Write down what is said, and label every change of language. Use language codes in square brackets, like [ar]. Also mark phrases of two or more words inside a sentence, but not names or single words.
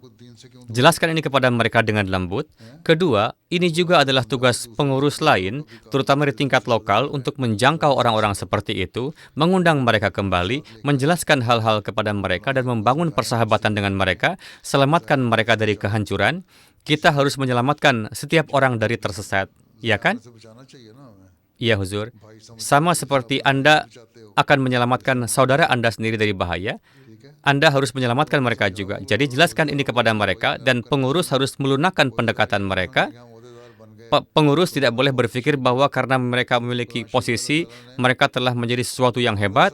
[id] Jelaskan ini kepada mereka dengan lembut. Kedua, ini juga adalah tugas pengurus lain, terutama di tingkat lokal, untuk menjangkau orang-orang seperti itu, mengundang mereka kembali, menjelaskan hal-hal kepada mereka, dan membangun persahabatan dengan mereka, selamatkan mereka dari kehancuran. Kita harus menyelamatkan setiap orang dari tersesat, ya kan? [ur] से बचाना चाहिए ना हमें। [id] Iya, Huzur. Sama seperti Anda akan menyelamatkan saudara Anda sendiri dari bahaya, Anda harus menyelamatkan mereka juga. Jadi jelaskan ini kepada mereka dan pengurus harus melunakkan pendekatan mereka. Pengurus tidak boleh berpikir bahwa karena mereka memiliki posisi, mereka telah menjadi sesuatu yang hebat.